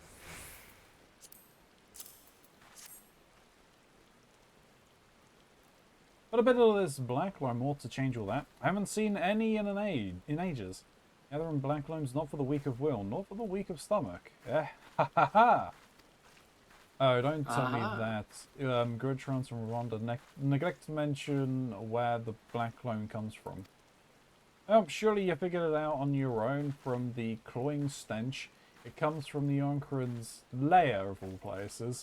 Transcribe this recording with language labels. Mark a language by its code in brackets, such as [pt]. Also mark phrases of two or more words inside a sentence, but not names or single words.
[en] But a bit of this black loam ought to change all that. I haven't seen any in ages. Gathering black loam's not for the weak of will, not for the weak of stomach. Eh, ha ha ha! Oh, don't tell me that. Gridtrons from Rwanda neglect to mention where the black loam comes from. Oh, surely you figured it out on your own from the cloying stench. It comes from the Onkran's lair, of all places.